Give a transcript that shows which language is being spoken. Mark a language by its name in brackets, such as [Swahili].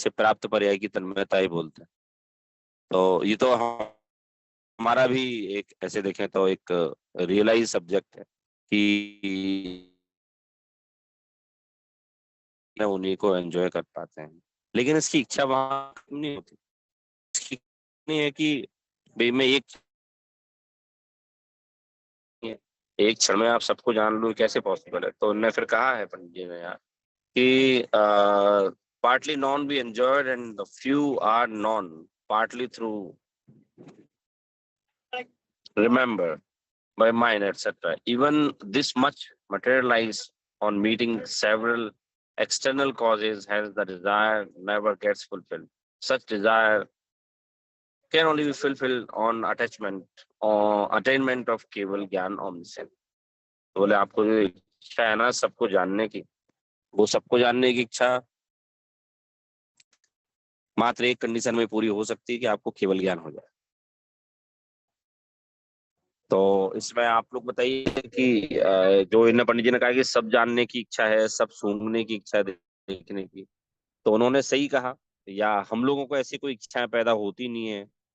[Hindi] इसे प्राप्त पर्याय की तन्मयता ही बोलते हैं। तो ये तो हमारा भी एक, ऐसे देखें तो एक रियलाइज सब्जेक्ट है कि उन्हीं को एंजॉय कर पाते हैं। लेकिन इसकी इच्छा वहां नहीं होती। इसकी नहीं है कि भाई मैं एक क्षण में आप सबको जान लूं, कैसे पॉसिबल है। तो उनने फिर कहा है पंडित जी ने यार कि [English] partly known be enjoyed and the few are known partly through remember by mind, etc. Even this much materialize on meeting several external causes, hence the desire never gets fulfilled. Such desire can only be fulfilled on attachment or attainment of keval gyan omniscient. [Hindi] तो बोले आपको जो इच्छा है ना सबको जानने की, वो सबको जानने की इच्छा मात्र एक कंडीशन में पूरी हो सकती है कि आपको केवल ज्ञान हो जाए। तो इसमें आप लोग बताइए कि जो इन पंडित जी ने कहा कि सब जानने की इच्छा है, सब सूंघने की इच्छा है, देखने की, तो उन्होंने सही कहा या हम लोगों को ऐसी कोई इच्छाएं पैदा होती नहीं है?